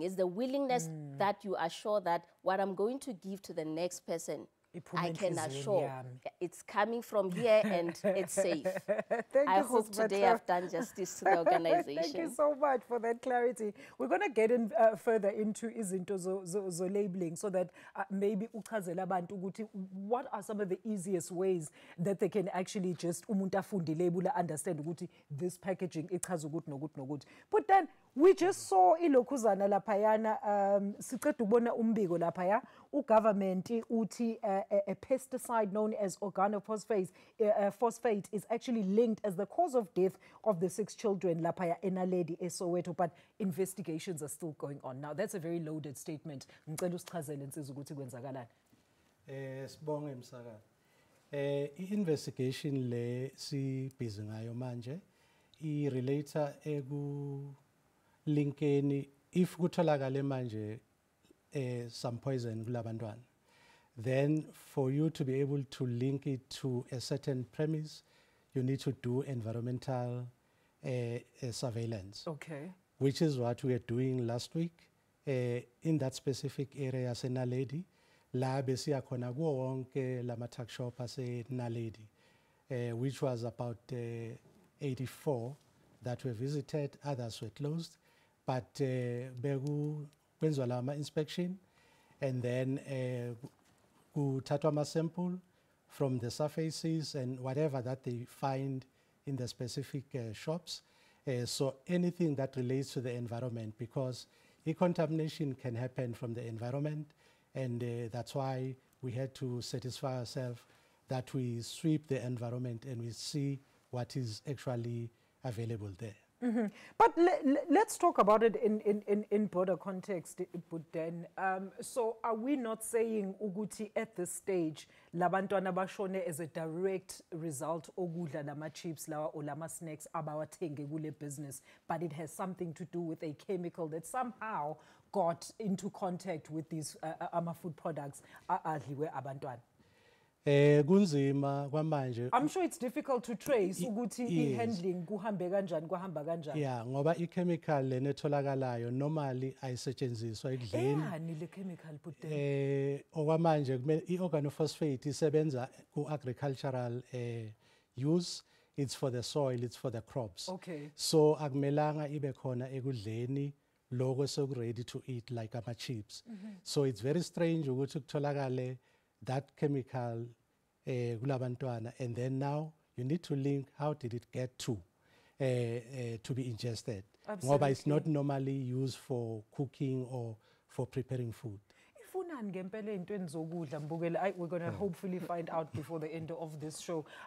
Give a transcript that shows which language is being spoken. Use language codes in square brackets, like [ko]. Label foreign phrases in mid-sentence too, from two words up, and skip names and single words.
[en] It's the willingness that you are sure that what I'm going to give to the next person, I can assure it's coming from here and it's safe. I hope today I've done justice to the organization. Thank you so much for that clarity. We're going to get in further into [zu] izinto zo [en] labeling so that maybe [zu] uchazela abantu ukuthi [en] what are some of the easiest ways that they can actually just [zu] umuntu afunde [en] label understand ukuthi this packaging [zu] ichaza ukuthi nokuthi nokuthi. [en] But then we just saw [zu] ilokhuzana laphayana siceda ubona umbiko laphaya ugovernment uthi [en] a pesticide known as organophosphate is actually linked as the cause of death of the 6 children laphaya in Naledi, Soweto, but investigations are still going on. Now that's a very loaded statement. [zu] Ngicela usichazele insizwa ukuthi kwenzakalani. Sibonge msaka. I-investigation le si [en] busy [zu] ngayo manje I relator linkeni [en] if [zu] kutholakale manje [en] some poison kulabantwana, then for you to be able to link it to a certain premise, you need to do environmental surveillance. Okay. Which is what we are doing last week in that specific area se Naledi, [zu] la besiya khona kuwo wonke lama [en] tuck shop ase Naledi, which was about 84 that were visited, others were closed, but [zu] begu kwenziwa lama [en] inspection, and then [zu] kuthathwa ama [en] sample from the surfaces and whatever that they find in the specific shops. So anything that relates to the environment, because contamination can happen from the environment, and that's why we had to satisfy ourselves that we sweep the environment and we see what is actually available there. But let's talk about it in broader context, Buden. So are we not saying ukuthi at this stage [zu] labantwana bashone [en] as a direct result [zu] ogudla lama [en] chips lawa or lama snacks [zu] abawathenge kule [en] business, but it has something to do with a chemical that somehow got into contact with these food products [zu] adliwe abantwana? Kunzima kwamanje. [en] I'm sure it's difficult to trace ukuthi handling [zu] kuhambe kanjani kuhamba kanjani. Yeah, ngoba chemical lenetholakalayo normally ayisetshenziswa ekudleni. Yani le chemical Buden. Okwamanje I-organophosphate isebenza ku- [en] agricultural use. It's for the soil, it's for the crops. Okay. [zu] So akumelanga ibe khona ekudleni lokho [en] ready to eat like [zu] ama chips. [en] So it's very strange [zu] ukuthi kutholakale [en] that chemical kulabantwana, and then now you need to link how did it get to be ingested. Ngoba it's not normally used for cooking or for preparing food. We're going to hopefully find out before the end of this show.